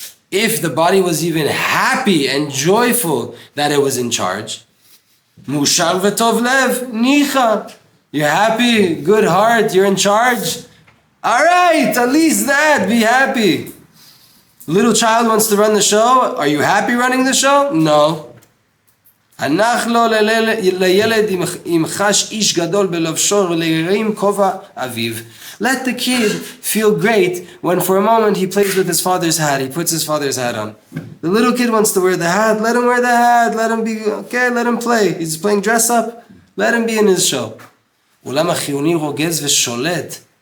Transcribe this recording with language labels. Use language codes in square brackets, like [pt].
[en] If the body was even happy and joyful that it was in charge, Mushar v'tov lev, nicha. You're happy, good heart, you're in charge. All right, at least that, be happy. Little child wants to run the show. Are you happy running the show? No. [he] הנח לו לילד אם חש איש גדול בלבשו ולהרים כובע אביו. [en] Let the kid feel great when for a moment he plays with his father's hat. He puts his father's hat on. The little kid wants to wear the hat. Let him wear the hat. Let him be, okay, let him play. He's playing dress up. Let him be in his show. [he] עולם החיוני רוגז ושולט.